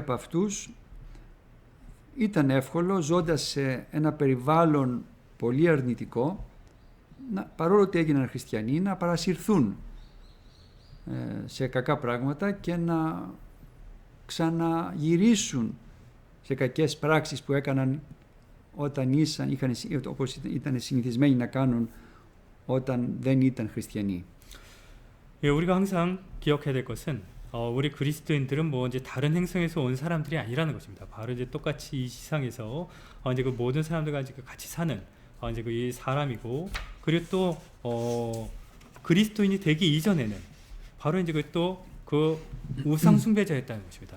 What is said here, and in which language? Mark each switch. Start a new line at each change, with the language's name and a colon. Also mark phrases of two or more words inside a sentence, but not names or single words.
Greek: από αυτούς ήταν εύκολο, ζώντας σε ένα περιβάλλον πολύ αρνητικό, παρόλο ότι έγιναν χριστιανοί, να παρασυρθούν σε κακά πράγματα και να ξαναγυρίσουν σε κακές πράξεις που έκαναν όπως ήταν συνηθισμένοι να κάνουν όταν δεν ήταν χριστιανοί.
Korean: 예, 우리가 항상 기억해야 될 것은 우리 그리스도인들은 뭐 이제 다른 행성에서 온 사람들이 아니라는 것입니다. 바로 이제 똑같이 이 세상에서 이제 그 모든 사람들과 이제 같이 사는 이제 그 이 사람이고, 그리고 또 그리스도인이 되기 이전에는 바로 이제 그 우상 숭배자였다는 것입니다.